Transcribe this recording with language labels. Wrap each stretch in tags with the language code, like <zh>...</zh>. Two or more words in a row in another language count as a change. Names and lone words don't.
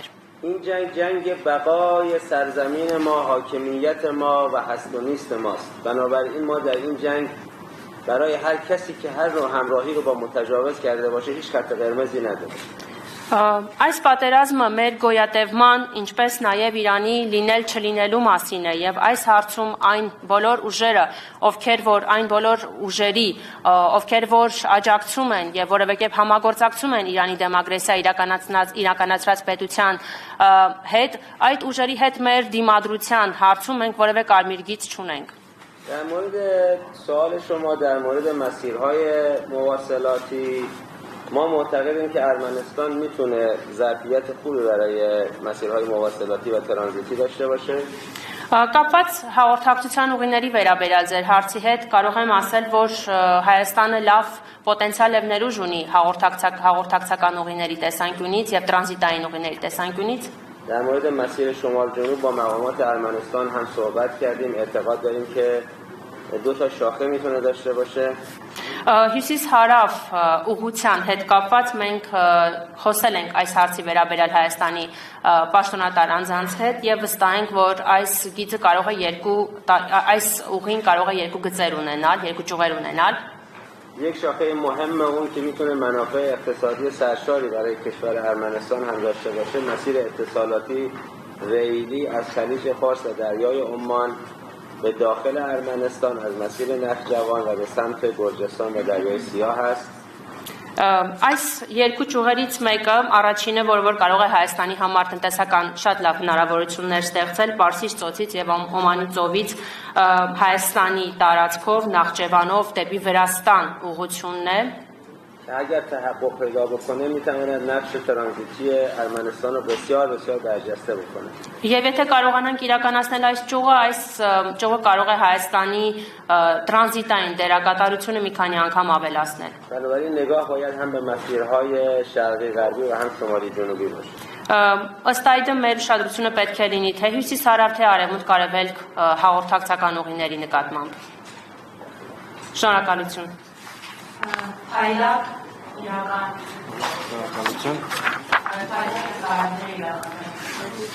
<fa>این جنگ بقای سرزمین ما، حاکمیت ما و هست و نیست ماست. بنابراین ما در این جنگ برای هر کسی که هر نوع همراهی رو با متجاوز کرده باشه هیچ خط قرمزی نداره.</fa> <hy>Այս պատերազմը մեր գոյատևման, ինչպես նաև Իրանի լինել չլինելու մասին է եւ այս հարցում այն բոլոր ուժերը, ովքեր որ այն բոլոր ուժերի, ովքեր որ աջակցում են եւ որևէ կերպ համագործակցում են Իրանի դեմ ագրեսիա իրականացրած պետության հետ, այդ ուժերի հետ մեր դիմադրության հարցում մենք որևէ կարմիր գիծ չունենք։</hy> <fa>در مورد سوال شما در مورد مسیرهای مواصلاتی ما معتقدیم که ارمنستان میتونه ظرفیت خوبی برای مسیرهای مواصلاتی و ترانزیتی داشته باشه.</fa> <hy>Կապված հաղորդակցության ուղիների վերաբերյալ ձեր հարցի հետ կարող եմ ասել, որ Հայաստանը լավ պոտենցիալ եւ ներուժ ունի հաղորդակցական ուղիների տեսանկյունից եւ տրանզիտային ուղիների տեսանկյունից։</hy> <fa>در مورد مسیر شمال جنوب با مقامات ارمنستان هم صحبت کردیم. اعتقاد داریم که دو تا شاخه میتونه داشته باشه.</fa> <hy>Հյուսիս-հարավ ուղղության հետ կապված մենք խոսել ենք այս հարցի վերաբերյալ Հայաստանի պաշտոնատար անձանց հետ եւ վստահ ենք, որ այս գիծը կարող է այս ուղին կարող է երկու գծեր ունենալ, երկու ճյուղեր ունենալ։</hy> <fa>یک شاخه مهم اون که میتونه منافع اقتصادی سرشاری برای کشور ارمنستان هم داشته باشه مسیر اتصالاتی ریلی از خلیج فارس و دریای عمان به داخل ارمنستان از مسیر نخجوان و به سمت گرجستان و دریای سیاه است.</fa> <hy>Այս երկու ճյուղերից մեկը առաջինը, որ կարող է Հայաստանի համար տնտեսական շատ լավ հնարավորություններ ստեղծել Պարսից ծոցից եւ Օմանի ծովից Հայաստանի տարածքով Նախճեվանով դեպի Վրաստան ուղղությունն է։</hy> <fa>اگر تحقق پیدا بکنه میتواند نقش ترانزیتی ارمنستان رو بسیار بسیار برجسته بکنه.</fa> <hy>Եվ եթե կարողանանք իրականացնել այս ճյուղը կարող է Հայաստանի տրանզիտային դերակատարությունը մի քանի անգամ ավելացնել։</hy> <fa>بنابراین نگاه باید هم به مسیرهای شرقی غربی و هم شمالی جنوبی باشه.</fa> <hy>Ըստ այդմ մեր ուշադրությունը պետք է լինի թե հյուսիս-հարավ թե արևմուտք արևելք հաղորդակցական ուղիների նկատմամբ։ Շնորհակալություն։ Այլակ իրական Շնորհակալություն։ այլակ</hy>